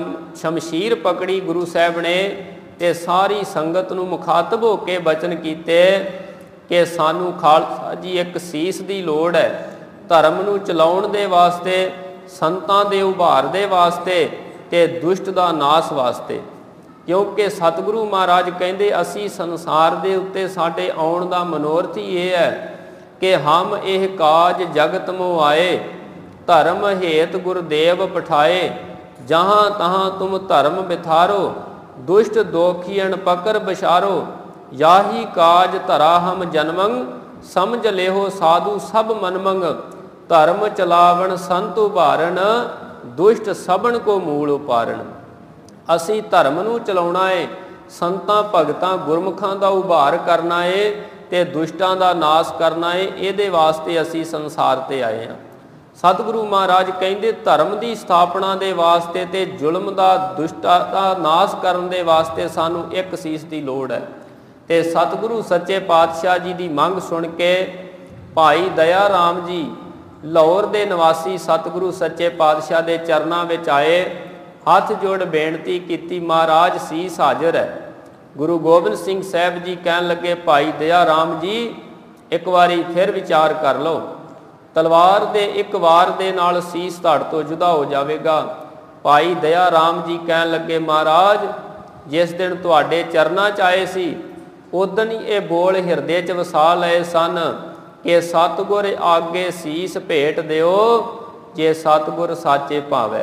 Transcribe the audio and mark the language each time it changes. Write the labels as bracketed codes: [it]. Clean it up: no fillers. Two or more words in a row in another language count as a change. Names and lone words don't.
[pa] ਸ਼ਮਸ਼ੀਰ ਪਕੜੀ ਗੁਰੂ ਸਾਹਬ ਨੇ, ਤੇ ਸਾਰੀ ਸੰਗਤ ਨੂੰ ਮੁਖ਼ਾਤਬ ਹੋ ਕੇ ਬਚਨ ਕੀਤੇ ਕਿ ਸਾਨੂੰ ਖ਼ਾਲਸਾ ਜੀ ਇੱਕ ਸੀਸ ਦੀ ਲੋੜ ਹੈ, ਧਰਮ ਨੂੰ ਚਲਾਉਣ ਦੇ ਵਾਸਤੇ, ਸੰਤਾਂ ਦੇ ਉਭਾਰ ਦੇ ਵਾਸਤੇ ਤੇ ਦੁਸ਼ਟ ਦਾ ਨਾਸ਼ ਵਾਸਤੇ। ਕਿਉਂਕਿ ਸਤਿਗੁਰੂ ਮਹਾਰਾਜ ਕਹਿੰਦੇ, ਅਸੀਂ ਸੰਸਾਰ ਦੇ ਉੱਤੇ ਸਾਡੇ ਆਉਣ ਦਾ ਮਨੋਰਥ ਹੀ ਇਹ ਹੈ ਕਿ [bra] हम यह काज जगत मों आए, धर्म हेत गुरुदेव पठाए, जहाँ तहाँ तुम धर्म बिथारो, दुष्ट दोखियन पकर बशारो, याही काज धरा हम जन्मंग, समझ लेहो साधु सब मनमंग, धर्म चलावन संत उभारण, दुष्ट सबन को मूल उपारण। [pa] ਅਸੀਂ ਧਰਮ ਨੂੰ ਚਲਾਉਣਾ ਹੈ, ਸੰਤਾਂ ਭਗਤਾਂ ਗੁਰਮੁਖਾਂ ਦਾ ਉਭਾਰ ਕਰਨਾ ਹੈ ਤੇ ਦੁਸ਼ਟਾਂ ਦਾ ਨਾਸ਼ ਕਰਨਾ ਹੈ, ਇਹਦੇ ਵਾਸਤੇ ਅਸੀਂ ਸੰਸਾਰ ਤੇ ਆਏ ਹਾਂ। [hi] सतगुरु महाराज कहते, धर्म की स्थापना के वास्ते ते जुल्म का दुष्टा का नाश करने के वास्ते [pa] ਸਾਨੂੰ ਇੱਕ ਸੀਸ ਕੀ ਲੋੜ ਹੈ। [hi] ते सतगुरु सच्चे पातशाह जी की मंग सुन के भाई दया राम जी लाहौर के निवासी सतगुरु सच्चे पातशाह के चरणों में आए, हाथ जोड़ बेनती की, महाराज सीस हाजिर है। [pa] ਗੁਰੂ ਗੋਬਿੰਦ ਸਿੰਘ ਸਾਹਬ ਜੀ ਕਹਿਣ ਲੱਗੇ, ਭਾਈ ਦਇਆ ਰਾਮ ਜੀ ਇੱਕ ਬਾਰੀ ਫਿਰ ਵਿਚਾਰ ਕਰ ਲੋ, ਤਲਵਾਰ ਦੇ ਇੱਕ ਵਾਰ ਦੇ ਨਾਲ ਸੀਸ ਧੜ ਤੋਂ ਜੁਦਾ ਹੋ ਜਾਏਗਾ। ਭਾਈ ਦਇਆ ਰਾਮ ਜੀ ਕਹਿਣ ਲੱਗੇ, ਮਹਾਰਾਜ ਜਿਸ ਦਿਨ ਤੁਹਾਡੇ ਚਰਨਾਂ ਚ ਆਏ ਸੀ ਉਦਣ ਹੀ ਇਹ ਬੋਲ ਹਿਰਦੇ ਚ ਵਸਾ ਲਏ ਸਨ ਕਿ ਸਤਗੁਰ ਆਗੇ ਸੀਸ ਭੇਟ ਦਿਓ, ਜੇ ਸਤਗੁਰ ਸਾਚੇ ਭਾਵੈ।